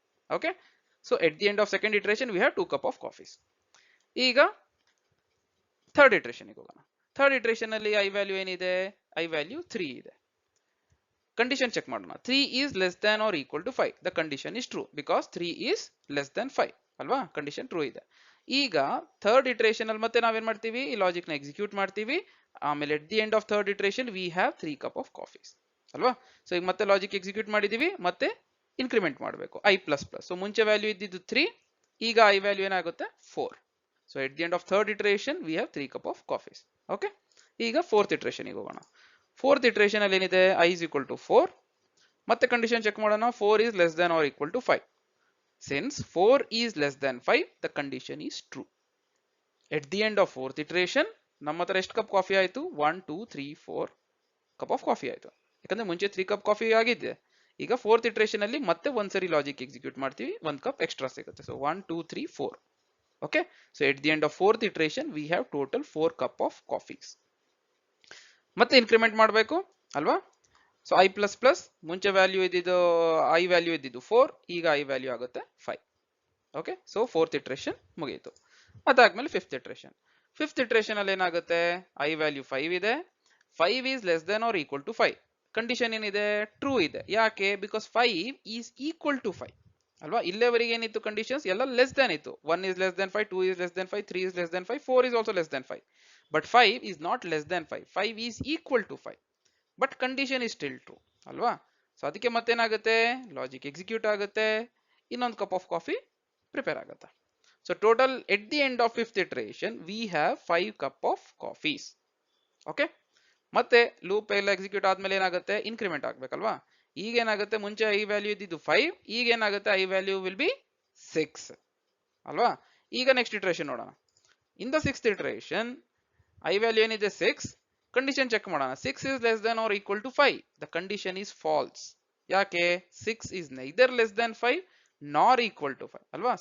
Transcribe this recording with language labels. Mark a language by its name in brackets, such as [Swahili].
[English] Okay, so at the end of second iteration we have 2 cup of coffees. [Kannada] ಈಗ third ಇಟರೇಷನ್ ಹೋಗೋಣ. Third ಇಟರೇಷನ್ ಅಲ್ಲಿ I value ಏನಿದೆ? I value 3 ಇದೆ. Condition check ಮಾಡೋಣ, [English] 3 is less than or equal to 5. the condition is true because 3 is less than 5 [Kannada] ಅಲ್ವಾ. Condition true ಇದೆ. ಈಗ third ಇಟರೇಷನ್ ಅಲ್ಲಿ ಮತ್ತೆ ನಾವೇನ್ ಮಾಡ್ತೀವಿ, ಈ ಲಾಜಿಕ್ ನ ಎಕ್ಸಿಕ್ಯೂಟ್ ಮಾಡ್ತೀವಿ. ಆಮೇಲೆ [English] at the end of third iteration we have 3 cup of coffees [Kannada] ಅಲ್ವಾ. ಸೊ ಈಗ ಮತ್ತೆ ಲಾಜಿಕ್ ಎಕ್ಸಿಕ್ಯೂಟ್ ಮಾಡಿದೀವಿ, ಮತ್ತೆ ಇನ್ಕ್ರಿಮೆಂಟ್ ಮಾಡಬೇಕು I ಪ್ಲಸ್ ಪ್ಲಸ್. ಸೊ ಮುಂಚೆ ವ್ಯಾಲ್ಯೂ ಇದ್ದಿದ್ದು 3, ಈಗ I ವ್ಯಾಲ್ಯೂ ಏನಾಗುತ್ತೆ? 4. [English] So at the end of third iteration we have 3 cup of coffees. [Kannada] Okay, ಈಗ ಫೋರ್ತ್ ಇಟರೇಷನ್ ಹೋಗೋಣ. ಫೋರ್ತ್ ಇಟರೇಷನ್ ಅಲ್ಲಿ ಏನಿದೆ, [English] I is equal to 4. [Kannada] ಮತ್ತೆ ಕಂಡೀಷನ್ ಚೆಕ್ ಮಾಡೋಣ, [English] 4 is less than or equal to 5. Since 4 is less than 5, the condition is true. At the end of fourth iteration [Kannada] ನಮ್ಮ ಹತ್ರ ಎಷ್ಟು cup coffee ಆಯ್ತು? 1 2 3 4 ಕಪ್ ಆಫ್ ಕಾಫಿ ಆಯ್ತು. ಯಾಕಂದ್ರೆ ಮುಂಚೆ 3 cup coffee ಆಗಿದೆ. ಈಗ ಫೋರ್ತ್ ಇಟರೇಷನ್ ಅಲ್ಲಿ ಮತ್ತೆ ಒಂದ್ಸರಿ ಲಾಜಿಕ್ ಎಕ್ಸಿಕ್ಯೂಟ್ ಮಾಡ್ತೀವಿ, 1 ಕಪ್ ಎಕ್ಸ್ಟ್ರಾ ಸಿಗುತ್ತೆ. [English] So 1 2 3 4. Okay, so at the end of fourth iteration we have total 4 cup of coffees. [Kannada] ಮತ್ತೆ ಇನ್ಕ್ರಿಮೆಂಟ್ ಮಾಡಬೇಕು ಅಲ್ವಾ. ಸೊ I ಪ್ಲಸ್ ಪ್ಲಸ್, ಮುಂಚೆ ವ್ಯಾಲ್ಯೂ ಇದ್ದಿದ್ದು I ವ್ಯಾಲ್ಯೂ ಇದ್ದಿದ್ದು 4, ಈಗ I ವ್ಯಾಲ್ಯೂ ಆಗುತ್ತೆ 5. ಓಕೆ, ಸೊ ಫೋರ್ತ್ ಇಟರೇಷನ್ ಮುಗಿಯಿತು. ಅದಾದ್ಮೇಲೆ ಫಿಫ್ತ್ ಇಟರೇಷನ್. ಫಿಫ್ತ್ ಇಟರೇಷನ್ ಅಲ್ಲಿ ಏನಾಗುತ್ತೆ, I ವ್ಯಾಲ್ಯೂ 5 ಇದೆ. [English] 5 is less than or equal to 5. [Kannada] Condition ಏನಿದೆ? ಟ್ರೂ ಇದೆ. ಯಾಕೆ? [English] because 5 is equal to 5 [Kannada] ಅಲ್ವಾ. ಇಲ್ಲೇವರೆಗೆ ಏನಿತ್ತು ಕಂಡೀಷನ್ಸ್ ಎಲ್ಲ ಲೆಸ್ ದ್ಯಾನ್ ಇತ್ತು. [English] 1 is less than 5, 2 is less than 5, 3 is less than 5, 4 is also less than 5. But 5 is not less than 5. 5 is equal to 5. But condition is still true [Kannada] ಅಲ್ವಾ. So ಅದಕ್ಕೆ ಮತ್ತೇನಾಗುತ್ತೆ, logic execute ಆಗುತ್ತೆ, ಇನ್ನೊಂದು cup of coffee prepare ಆಗುತ್ತೆ. [English] So total at the end of fifth iteration we have 5 cup of coffees. [Kannada] Okay, ಮತ್ತೆ loop ಎಲ್ಲ execute ಆದ್ಮೇಲೆ ಏನಾಗುತ್ತೆ, increment ಆಗ್ಬೇಕಲ್ವಾ. ಈಗ ಏನಾಗುತ್ತೆ, ಮುಂಚೆ I ವ್ಯಾಲ್ಯೂ ಇದ್ದಿದ್ದು 5, ಈಗ ಏನಾಗುತ್ತೆ, I ವ್ಯಾಲ್ಯೂ [English] will be [Kannada] 6 ಅಲ್ವಾ. ಈಗ ನೆಕ್ಸ್ಟ್ ಇಟರೇಷನ್ ನೋಡೋಣ. [English] in the sixth iteration I value [Kannada] ಏನಿದೆ [English] 6. [Kannada] ಕಂಡೀಷನ್ ಚೆಕ್ ಮಾಡೋಣ, [English] 6 is less than or equal to 5. the condition is false. [Kannada] ಯಾಕೆ? [English] 6 is neither less than 5 nor equal to 5 [Kannada] ಅಲ್ವಾ.